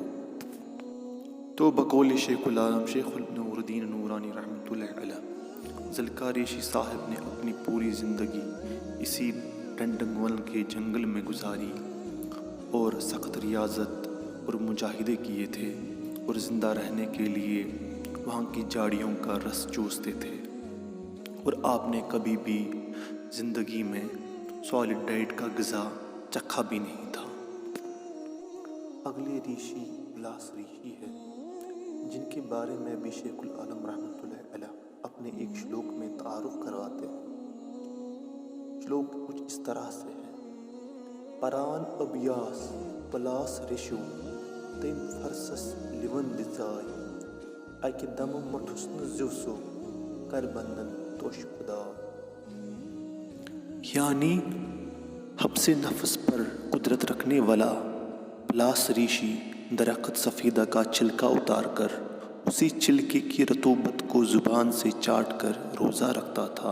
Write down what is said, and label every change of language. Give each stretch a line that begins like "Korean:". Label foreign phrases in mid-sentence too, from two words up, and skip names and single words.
Urdu: تو بقول شیخ العالم شیخ نور الدین نورانی
Arabic: رحمۃ اللہ علیہ،
Urdu: زلقا ریشی صاحب نے اپنی پوری زندگی اسی ڈنڈک ون کے جنگل میں گزاری اور سخت ریاضت اور مجاہدے کیے تھے اور زندہ رہنے کے لیے وہاں کی جھاڑیوں کا رس چوستے تھے، اور آپ نے کبھی بھی زندگی میں
English: solid diet
Urdu: کا غذا چکھا بھی نہیں تھا۔ اگلی ریشی پلاس ریشی ہے، جن کے بارے میں بھی شیخ العالم
Arabic: رحمۃ اللہ علیہ
Urdu: اپنے ایک شلوک میں تعارف کرواتے ہیں۔ شلوک کچھ اس طرح سے ہے،
Kashmiri: پران ابیاس پلاس ریشو، تم فرسس لیون دزائی، اکہ دم مٹھسن زوسو، کر بندن توش خدا۔
Urdu: یعنی حبس نفس پر قدرت رکھنے والا پلاس ریشی درخت سفیدہ کا چھلکا اتار کر اسی چھلکے کی رطوبت کو زبان سے چاٹ کر روزہ رکھتا تھا۔